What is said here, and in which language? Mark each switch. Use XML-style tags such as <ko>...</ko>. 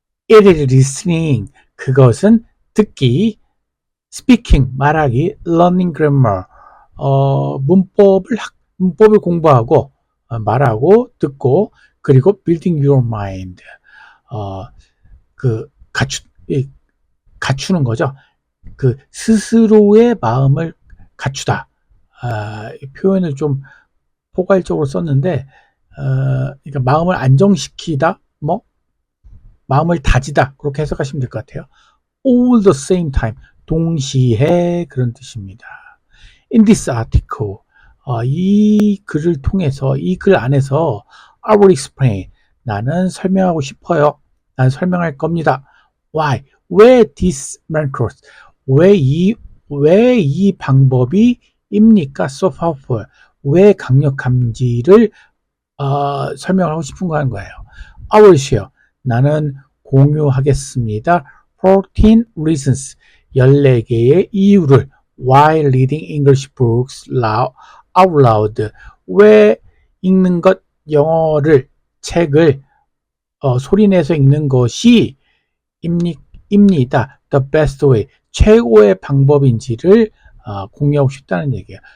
<en>it is listening,</en> <ko>그것은 듣기,</ko> <en>speaking,</en> <ko>말하기,</ko> <en>learning grammar,</en> <ko>문법을 공부하고, 말하고, 듣고, 그리고</ko> <en>building your mind,</en> <ko>그, 갖추는 거죠. 그, 스스로의 마음을 갖추다. 이 표현을 좀 포괄적으로 썼는데, 그러니까 마음을 안정시키다, 뭐, 마음을 다지다, 그렇게 해석하시면 될 것 같아요.</ko> <en>all the same time,</en> <ko>동시에, 그런 뜻입니다.</ko> <en>In this article,</en> <ko>이 글을 통해서, 이 글 안에서</ko> <en>I will explain,</en> <ko>나는 설명하고 싶어요. 나는 설명할 겁니다.</ko> <en>Why?</en> <ko>왜</ko> <en>this method?</en> <ko>왜 이 방법이 입니까?</ko> <en>So powerful.</en> <ko>왜 강력한지를 설명하고 싶은 거 하는 거예요.</ko> <en>I will share.</en> <ko>나는 공유하겠습니다.</ko> <en>14 reasons.</en> <ko>14개의 이유를</ko> <en>why reading English books out loud.</en> <ko>왜 읽는 것, 영어를, 책을 소리내서 읽는 것이 입니다.</ko> <en>The best way.</en> <ko>최고의 방법인지를 공유하고 싶다는 얘기예요.</ko>